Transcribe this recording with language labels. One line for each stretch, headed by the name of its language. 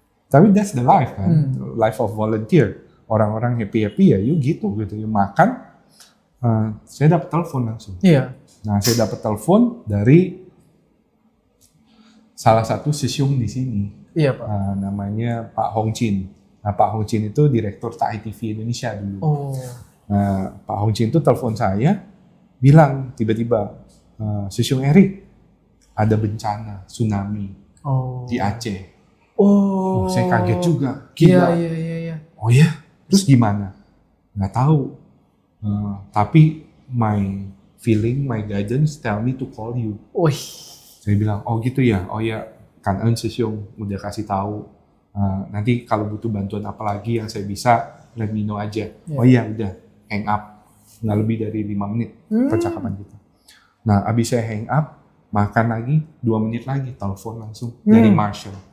Indonesian: Tapi
English: that's the life
Indonesian: kan,
English: life of volunteer.
Indonesian: Orang-orang happy-happy ya,
English: you
Indonesian: gitu.
English: You
Indonesian: makan, saya dapat telepon langsung. Iya. Nah, saya dapat telepon dari salah satu sesiung di sini. Iya, Pak. Namanya Pak Hong Chin. Nah, Pak Hong Chin itu direktur Thai TV Indonesia dulu. Oh. Nah, Pak Hong Chin itu telepon saya, bilang tiba-tiba, Sesiung Erik, ada bencana tsunami di Aceh. Oh. Saya kaget juga. Gila. Iya. Oh ya? Terus gimana? Nggak tahu. Tapi
English: my feeling, my guidance tell me to call you.
Indonesian: Wih. Saya bilang, oh gitu ya? Oh ya, kan Sesiung udah kasih tahu. Nanti kalau butuh bantuan apa lagi yang saya bisa,
English: let me know
Indonesian: aja. Oh iya, udah.
English: Hang up.
Indonesian: Nggak lebih dari 5 menit percakapan kita. Nah, abis saya
English: hang up,
Indonesian: makan lagi, 2 menit lagi, telepon langsung dari Marshall.